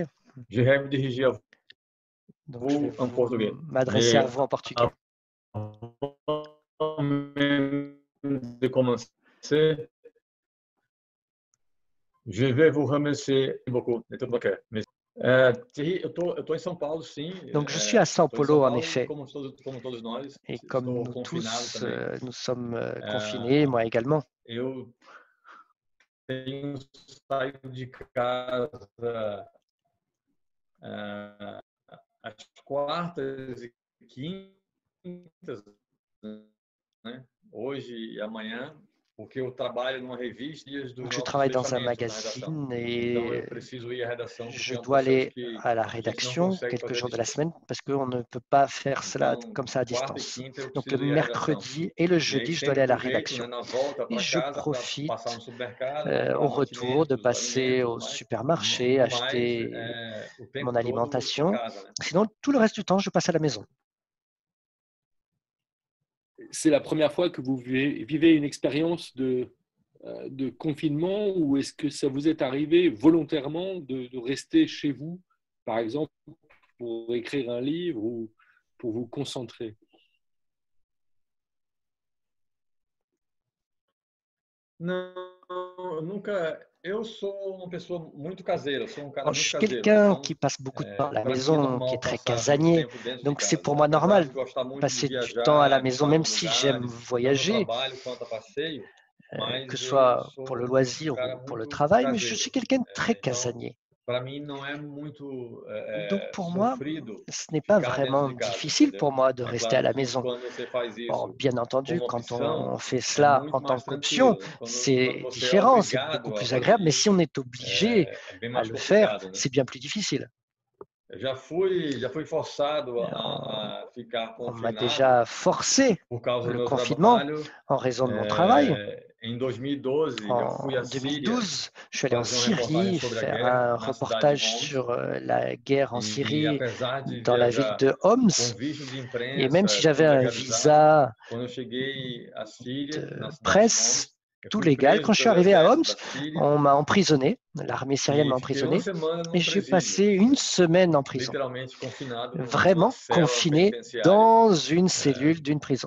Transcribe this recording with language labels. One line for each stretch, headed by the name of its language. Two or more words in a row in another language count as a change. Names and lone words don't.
French: je vais me diriger à donc je vais vous en portugais. m'adresser à Mais vous en portugais. avant même de commencer, je vais vous remercier beaucoup de tout mon cœur. Thierry,
Portuguese: eu tô em São Paulo, sim.
French: Donc je suis à São
Portuguese: Estou em São
French: Paulo, en
Portuguese: Paulo e
French: effet,
Portuguese: como todos nós,
French: et comme
Portuguese: estou
French: nous
Portuguese: confinado
French: tous,
Portuguese: também.
French: nous sommes confinés, Euh, moi également.
Portuguese: eu tenho saído de casa às quartas e quintas, né? Hoje e amanhã, porque eu trabalho numa revista dias dos
French: Donc je
Portuguese: nossos
French: travaille dans un
Portuguese: fechamentos na redação.
French: magazine
Portuguese: Então
French: et
Portuguese: eu preciso ir à redação porque
French: je
Portuguese: é dois processo
French: aller
Portuguese: que
French: à la
Portuguese: a gente não
French: rédaction
Portuguese: consegue
French: quelques
Portuguese: fazer à
French: jours de la
Portuguese: distância.
French: semaine parce qu'on ne peut pas faire cela
Portuguese: Então,
French: comme ça à
Portuguese: quarta e
French: distance.
Portuguese: quinta eu
French: Donc le
Portuguese: preciso ir à redação.
French: mercredi et le
Portuguese: E aí
French: jeudi, je dois
Portuguese: sempre
French: aller à la
Portuguese: aproveito, né,
French: rédaction.
Portuguese: na volta
French: Et
Portuguese: para
French: je
Portuguese: casa para passar no
French: profite
Portuguese: supermercado,
French: au
Portuguese: comprar
French: retour de
Portuguese: mantimentos,
French: passer
Portuguese: alimentos,
French: au
Portuguese: tudo mais.
French: supermarché,
Portuguese: Mas
French: acheter
Portuguese: o
French: mon
Portuguese: tempo todo em
French: alimentation.
Portuguese: casa, né?
French: Sinon, tout le reste du temps, je passe à la maison. C'est la première fois que vous vivez une expérience de confinement ou est-ce que ça vous est arrivé volontairement de rester chez vous, par exemple, pour écrire un livre ou pour vous concentrer?
Portuguese: Não, nunca. Eu sou uma pessoa muito caseira, eu sou um cara
French: Alors, je
Portuguese: muito
French: suis
Portuguese: caseiro, né?
French: quelqu'un
Portuguese: Então,
French: qui passe beaucoup de temps à la
Portuguese: para mim é
French: maison, qui est
Portuguese: normal
French: très
Portuguese: passar muito
French: casanier.
Portuguese: tempo dentro de
French: Donc, c'est
Portuguese: casa,
French: pour
Portuguese: né?
French: moi
Portuguese: Apesar
French: normal
Portuguese: de gostar muito de
French: passer du temps à la
Portuguese: viajar, de
French: maison,
Portuguese: estar
French: même
Portuguese: nos
French: si j'aime
Portuguese: lugares, tanto a
French: voyager,
Portuguese: trabalho quanto a passeio,
French: que ce
Portuguese: mas eu
French: soit pour le
Portuguese: sou um
French: loisir
Portuguese: cara
French: ou pour le
Portuguese: muito
French: travail, mais je suis
Portuguese: caseiro.
French: quelqu'un de très
Portuguese: Então,
French: casanier.
Portuguese: para mim não é muito
French: Donc, pour moi,
Portuguese: sofrido
French: ce n'est pas
Portuguese: ficar dentro
French: vraiment
Portuguese: de casa,
French: difficile pour
Portuguese: entendeu?
French: moi de
Portuguese: É
French: rester à
Portuguese: claro
French: la
Portuguese: que
French: maison.
Portuguese: quando você faz
French: Bon,
Portuguese: isso
French: bien entendu,
Portuguese: como
French: quand
Portuguese: opção,
French: on fait
Portuguese: é
French: cela en
Portuguese: muito
French: tant
Portuguese: mais
French: qu'option,
Portuguese: tranquilo, né? Quando
French: c'est
Portuguese: você é
French: différent, c'est beaucoup
Portuguese: obrigado a
French: plus
Portuguese: fazer
French: agréable, mais si on
Portuguese: isso,
French: est obligé
Portuguese: é bem
French: à
Portuguese: mais
French: le faire,
Portuguese: complicado, né?
French: c'est bien plus difficile.
Portuguese: Eu já fui forçado
French: On,
Portuguese: a ficar
French: on m'a
Portuguese: confinado
French: déjà forcé
Portuguese: por causa do
French: le
Portuguese: meu
French: confinement
Portuguese: trabalho.
French: en raison de mon travail.
Portuguese: Em 2012, eu fui à
French: En
Portuguese: Síria
French: 2012, je suis allé en
Portuguese: fazer uma reportagem
French: Syrie
Portuguese: sobre a
French: faire
Portuguese: guerra
French: un
Portuguese: na cidade de
French: reportage
Portuguese: Homs.
French: sur la guerre en
Portuguese: E
French: Syrie
Portuguese: apesar de
French: dans la ville
Portuguese: viajar
French: de
Portuguese: com
French: Homs.
Portuguese: visto de
French: Et même si
Portuguese: imprensa,
French: j'avais
Portuguese: tudo
French: un
Portuguese: legalizado,
French: visa
Portuguese: quando eu cheguei à Síria,
French: de
Portuguese: na cidade de
French: presse,
Portuguese: Homs, eu
French: tout
Portuguese: fui
French: légal,
Portuguese: preso
French: quand je suis
Portuguese: pelo
French: arrivé à
Portuguese: exército
French: Homs,
Portuguese: da Síria
French: on m'a emprisonné, l'armée syrienne
Portuguese: e
French: m'a
Portuguese: fiquei uma
French: emprisonné,
Portuguese: semana
French: et
Portuguese: num
French: j'ai
Portuguese: presídio,
French: passé une semaine en prison,
Portuguese: literalmente confinado numa
French: vraiment cela confiné
Portuguese: penitenciária,
French: dans une cellule d'une prison.